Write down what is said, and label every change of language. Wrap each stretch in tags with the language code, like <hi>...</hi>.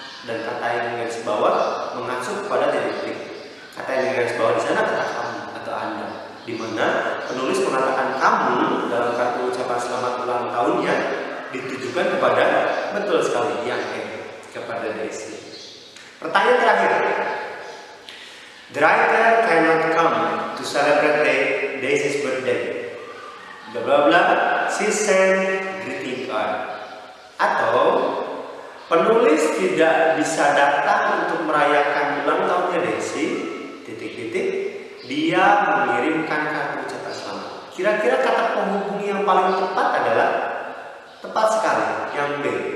<id>Dan kata yang digaris bawah mengacu kepada titik. Kata yang digaris bawah di sana kata kamu atau Anda, di mana penulis mengatakan kamu dalam kartu ucapan selamat ulang tahunnya ditujukan kepada, betul sekali, yang kepada Desi. Pertanyaan terakhir,</id> <en>the writer cannot come to celebrate Desi's birthday. Bla bla bla, she sent greeting card.</en> <id>Atau penulis tidak bisa datang untuk merayakan ulang tahunnya Desi, titik-titik, dia mengirimkan kartu ucapan selamat. Kira-kira kata penghubung yang paling tepat adalah, tepat sekali, yang B.</id>